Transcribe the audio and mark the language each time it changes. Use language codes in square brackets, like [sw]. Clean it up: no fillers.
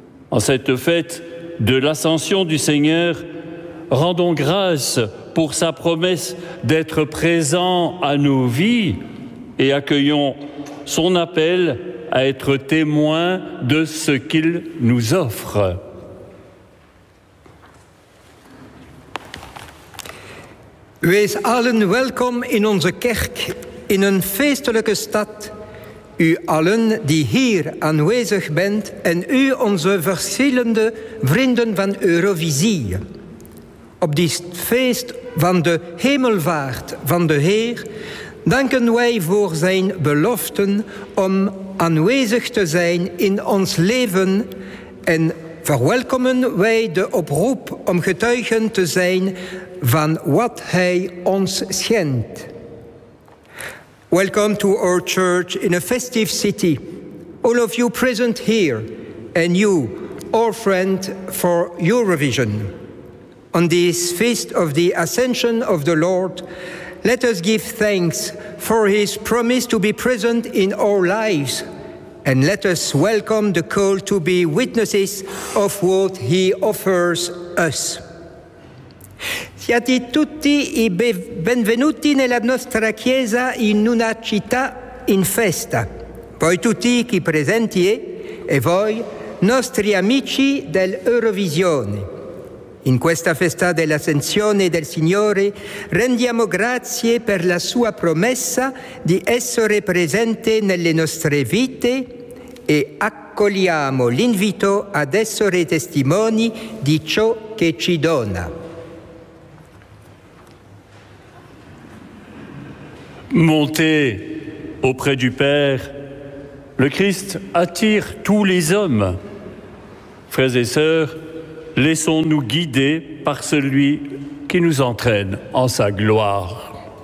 [fr] En cette fête de l'Ascension du Seigneur, rendons grâce pour sa promesse d'être présent à nos vies et accueillons son appel à être témoin de ce qu'il nous offre. [nl] Wees allen welkom in onze kerk, in een feestelijke stad. U allen die hier aanwezig bent en u onze verschillende vrienden van Eurovisie. Op dit feest van de hemelvaart van de Heer danken wij voor zijn beloften om aanwezig te zijn in ons leven en verwelkomen wij de oproep om getuigen te zijn van wat hij ons schenkt. [en] Welcome to our church in a festive city. All of you present here, and you, our friend for Eurovision. On this feast of the Ascension of the Lord, let us give thanks for his promise to be present in our lives, and let us welcome the call to be witnesses of what he offers us. [it] Siate tutti i benvenuti nella nostra chiesa in una città in festa. Voi tutti qui presenti e voi, nostri amici dell'Eurovisione. In questa festa dell'Ascensione del Signore, rendiamo grazie per la sua promessa di essere presente nelle nostre vite e accogliamo l'invito ad essere testimoni di ciò che ci dona. [fr] Montez auprès du Père, le Christ attire tous les hommes. Frères et sœurs, laissons-nous guider par celui qui nous entraîne en sa gloire.